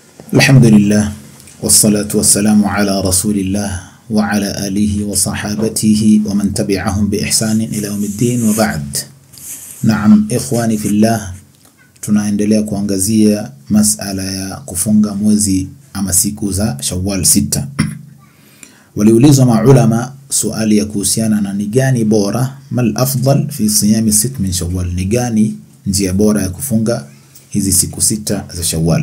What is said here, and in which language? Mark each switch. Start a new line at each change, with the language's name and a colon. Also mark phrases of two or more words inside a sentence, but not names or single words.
Arabic: الحمد لله والصلاة والسلام على رسول الله وعلى آله وصحابته ومن تبعهم بإحسان إلى يوم الدين وبعد. نعم إخواني في الله,
Swahili: tunaendelea kuangazia masala ya kufunga mwezi ama siku za Shawwal 6. Waliulizwa maulama swali ya kuhusiana na ni gani bora,
Arabic: ما الأفضل في صيام 6 من شوال,
Swahili: ni gani njia bora ya kufunga hizi siku 6 za Shawwal.